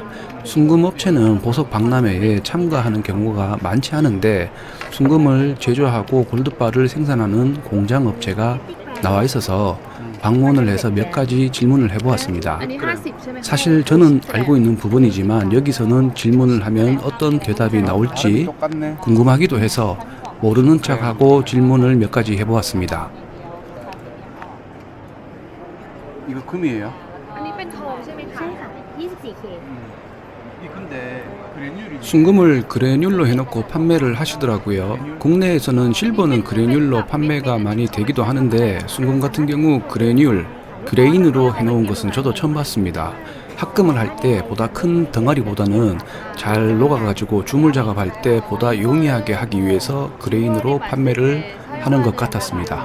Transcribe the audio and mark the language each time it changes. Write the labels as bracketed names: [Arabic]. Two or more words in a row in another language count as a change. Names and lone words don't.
[Korean] 순금업체는 보석 박람회에 참가하는 경우가 많지 않은데 순금을 제조하고 골드바를 생산하는 공장업체가 나와 있어서 방문을 해서 몇 가지 질문을 해보았습니다. 사실 저는 알고 있는 부분이지만 여기서는 질문을 하면 어떤 대답이 나올지 궁금하기도 해서 모르는 척하고 질문을 몇 가지 해보았습니다. 이거 금이에요? [Thai] อันนี้เป็นทองใช่ไหมคะ ใช่ค่ะ 24K [Korean] 이 근데 그래듈이 순금을 그래듈로 해놓고 판매를 하시더라고요. 국내에서는 실버는 그래듈로 판매가 많이 되기도 하는데 순금 같은 경우 그래듈, 그레인으로 해놓은 것은 저도 처음 봤습니다. 합금을 할 때 보다 큰 덩어리보다는 잘 녹아가지고 주물 작업할 때 보다 용이하게 하기 위해서 그레인으로 판매를 하는 것 같았습니다.